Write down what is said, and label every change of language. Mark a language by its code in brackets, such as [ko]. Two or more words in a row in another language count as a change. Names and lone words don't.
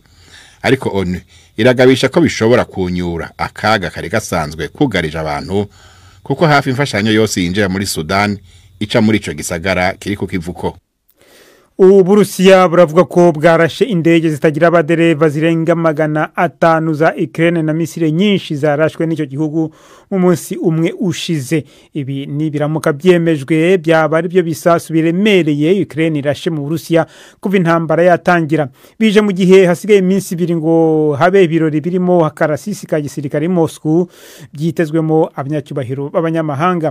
[rw] Ariko ONU iragabisha ko bishobora kunyura akaga kari gasanzwe kugarije abantu, kuko hafi imfashanyo yose yinjira muri Sudan ica muri ico gisagara kiri ku kivuko. Uburusiya buravuga ko bwarashe indege zitagira abadereva zirenga 500 za Ukraine na misile nyinshi zarashwe n'icyo gihugu mu munsi umwe ushize. Ibi ni biramuka byemejwe byaba ari byo bisasu biremereye Ukraine irashe mu Burusiya kuva intambara yatangira. Bije mu gihe hasigaye iminsi 2 ngo habe ibirori birimo akarasisi ka gisirikare Moscow byitezwemo abanyacyubahiro b'abanyamahanga.